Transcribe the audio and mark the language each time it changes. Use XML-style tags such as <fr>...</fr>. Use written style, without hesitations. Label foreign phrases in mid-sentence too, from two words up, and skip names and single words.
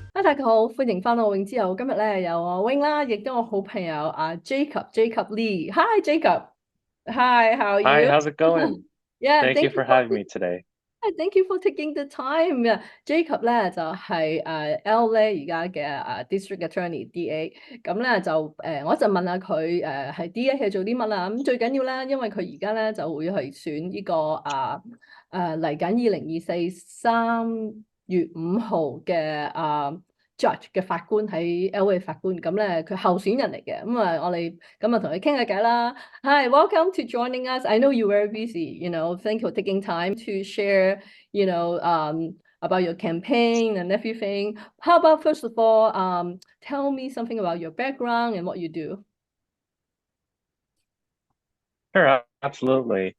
<yue>大家好，歡迎翻到泳之後，今日咧有我 Wing 啦，亦都我好朋友 Jacob Lee。Hi Jacob，</yue> <en>Hi, how are Hi, you? how's it going? Yeah, Thank you thank you for for having me today. thank you for taking the time.</en> <yue>Jacob 咧就係LA 而家嘅</yue> <en>District Attorney DA，</en> <yue>咁咧就我就問下佢係 DA 係做啲乜啦？咁最緊要咧，因為佢而家咧就會去選呢個嚟緊2024 3月5號嘅Judge 嘅法官喺 LA 法官，咁咧佢候選人嚟嘅，我哋咁同佢傾下偈啦。</yue> <en>Hi, welcome to joining us. I know you're very busy. Thank you for taking time to share, about your campaign and everything. How about first of all, tell me something about your background and what you do. Sure, absolutely.</en>